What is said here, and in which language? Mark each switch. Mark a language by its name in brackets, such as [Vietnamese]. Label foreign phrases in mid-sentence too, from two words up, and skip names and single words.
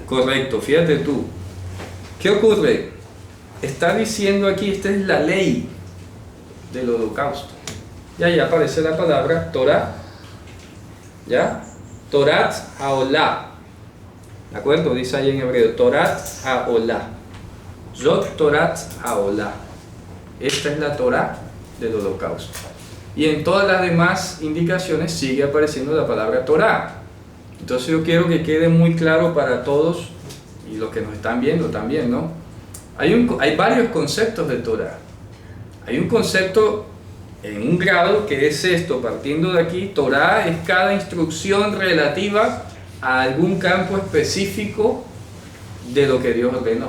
[Spanish] Correcto, fíjate tú. ¿Qué ocurre? Está diciendo aquí, esta es la ley del holocausto. Y ahí aparece la palabra Torah. [Hebrew] ¿Ya? תורת העולה. [Spanish] ¿De acuerdo? Dice ahí en hebreo, [Hebrew] תורת העולה. זאת תורת העולה. [Spanish] Esta es la Torah del holocausto. Y en todas las demás indicaciones sigue apareciendo la palabra Torah. Entonces yo quiero que quede muy claro para todos, y los que nos están viendo también, ¿no? Hay varios conceptos de Torah. Hay un concepto en un grado que es esto, partiendo de aquí: Torah es cada instrucción relativa a algún campo específico de lo que Dios ordenó.